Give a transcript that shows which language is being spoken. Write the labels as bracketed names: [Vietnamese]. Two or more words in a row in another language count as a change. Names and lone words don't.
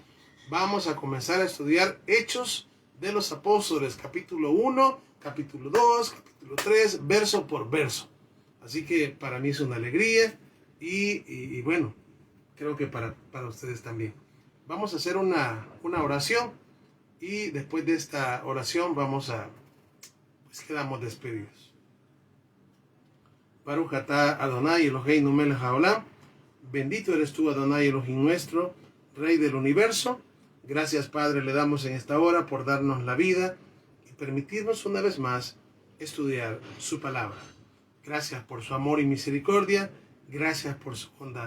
[Spanish] Vamos a comenzar a estudiar Hechos de los Apóstoles, capítulo 1, capítulo 2, capítulo 3, verso por verso. Así que para mí es una alegría y bueno, creo que para ustedes también. Vamos a hacer una oración y después de esta oración pues quedamos despedidos. [Hebrew] ברוך אתה אדני אלהינו מלך העולם. [Spanish] Bendito eres tú, Adonai Elohim nuestro, Rey del universo. Gracias, Padre, le damos en esta hora por darnos la vida y permitirnos una vez más estudiar su palabra. Gracias por su amor y misericordia. Gracias por su bondad.